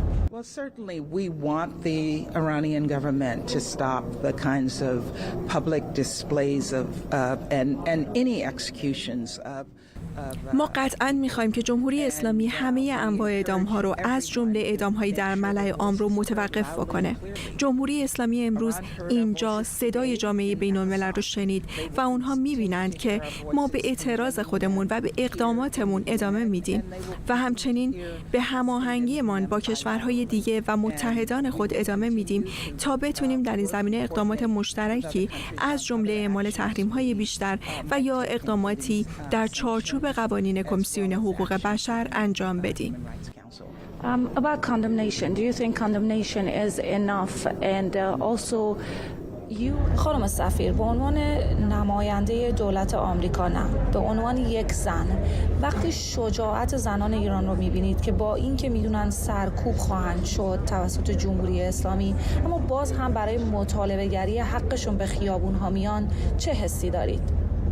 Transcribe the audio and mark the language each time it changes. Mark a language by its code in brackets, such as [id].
[en] Well, certainly we want the Iranian government to stop the kinds of public displays of and any executions of [fa] ما قطعاً می‌خوایم که جمهوری اسلامی همه انواع اعدام‌ها رو از جمله اعدام‌های در ملأ عام رو متوقف بکنه. جمهوری اسلامی امروز اینجا صدای جامعه بین‌الملل رو شنید و اونها می‌بینند که ما به اعتراض خودمون و به اقداماتمون ادامه میدیم و همچنین به هماهنگیمان با کشورهای دیگه و متحدان خود ادامه میدیم تا بتونیم در این زمینه اقدامات مشترکی از جمله اعمال تحریم‌های بیشتر و یا اقداماتی در چارچوب قوانین کمیسیون حقوق بشر انجام بدیم. [en] About condemnation, do you think condemnation is enough? And also [fa] خانم سفیر، به عنوان نماینده دولت آمریکا نه، به عنوان یک زن، وقتی شجاعت زنان ایران رو میبینید که با این که میدونن سرکوب خواهند شد توسط جمهوری اسلامی اما باز هم برای مطالبه گری حقشون به خیابون ها میان، چه حسی دارید؟